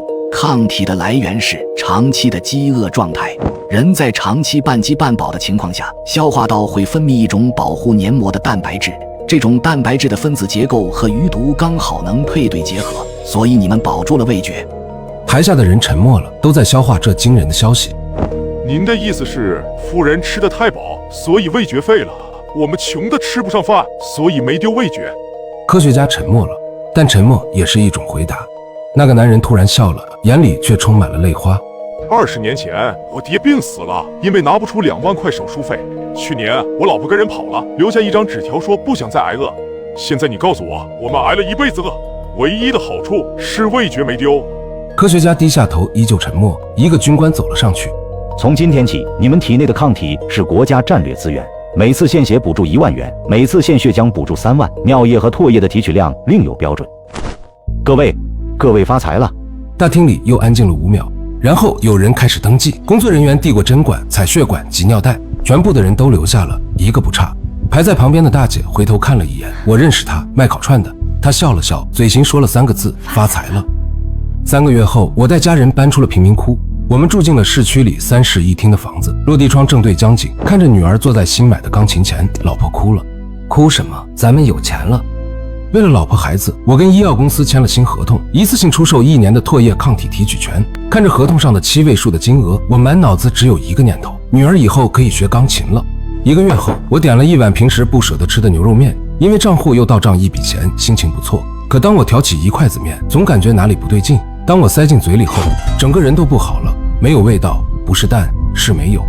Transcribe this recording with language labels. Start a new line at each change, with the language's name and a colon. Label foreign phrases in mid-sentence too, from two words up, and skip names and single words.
Chinese: 抗體的來源是長期的飢餓狀態。人在長期半饥半飽的情況下，消化道會分泌一種保護黏膜的蛋白質。這種蛋白質的分子結構和魚毒剛好能配對結合，所以你們保住了味覺。台下的人沉默了，都在消化這驚人的消息。您的意思是，富人吃得太飽，所以味覺廢了；我們窮的吃不上飯，所以沒丟味覺。科學家沉默了，但沉默也是一種回答。那個男人突然笑了，眼裡卻充滿了淚花。 20年前，我爹病死了，因為拿不出2萬塊手術費。去年，我老婆跟人跑了，留下一張紙條說不想再挨餓。現在你告訴我，我們挨了1輩子餓，唯一的好處是味覺沒丟。科學家低下頭，依舊沉默。一個軍官走了上去。從今天起，你們體內的抗體是國家戰略資源。每次献血補助1萬元，每次獻血將補助3萬。尿液和唾液的提取量另有標準。各位發財了！大廳裡又安靜了5秒，然後有人開始登記。工作人員遞過針管、採血管及尿袋，全部的人都留下了，一個不差。排在旁邊的大姐回頭看了一眼，我認識她，賣烤串的。她笑了笑，嘴型說了3個字：發財了。3個月後，我帶家人搬出了貧民窟。我們住進了市區裡3室1廳的房子，落地窗正對江景，看着女兒坐在新買的鋼琴前，老婆哭了。哭什麼？咱們有錢了。為了老婆孩子，我跟醫药公司簽了新合同，一次性出售1年的唾液抗體提取权。看着合同上的7位數的金額，我滿腦子只有一個念頭：女兒以後可以學鋼琴了。1個月後，我點了一碗平時不捨得吃的牛肉面，因為賬戶又到賬一筆錢，心情不錯。可當我挑起1筷子面，總感覺哪裡不對勁。當我塞進嘴裡後，整個人都不好了，沒有味道，不是淡，是沒有。